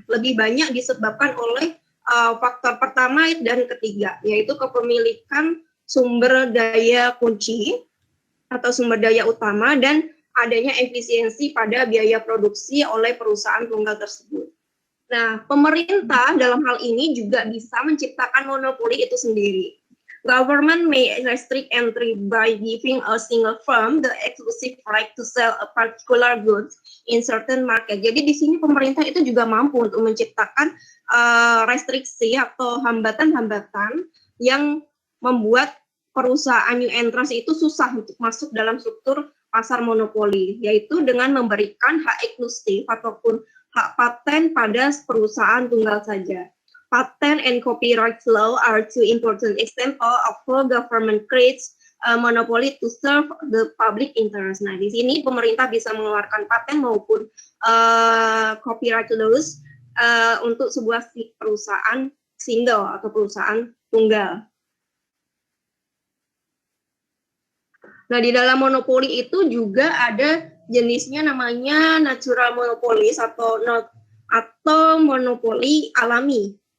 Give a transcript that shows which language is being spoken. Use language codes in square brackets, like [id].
[id] Lebih banyak disebabkan oleh faktor pertama dan ketiga, yaitu kepemilikan sumber daya kunci atau sumber daya utama dan adanya efisiensi pada biaya produksi oleh perusahaan tunggal tersebut. Nah, pemerintah dalam hal ini juga bisa menciptakan monopoli itu sendiri. [en] Government may restrict entry by giving a single firm the exclusive right to sell a particular goods in certain market. [id] Jadi di sini pemerintah itu juga mampu untuk menciptakan restriksi atau hambatan-hambatan yang membuat perusahaan [en] new entrants [id] itu susah untuk masuk dalam struktur pasar monopoli, yaitu dengan memberikan hak eksklusif ataupun hak paten pada perusahaan tunggal saja. [en] Patent and copyright law are two important examples of how government creates a monopoly to serve the public interest. [id] Nah, di sini pemerintah bisa mengeluarkan paten maupun [en] copyright laws [id] untuk sebuah perusahaan single atau perusahaan tunggal. Nah, di dalam monopoli itu juga ada jenisnya namanya [en] natural monopolis [id] atau monopoli alami.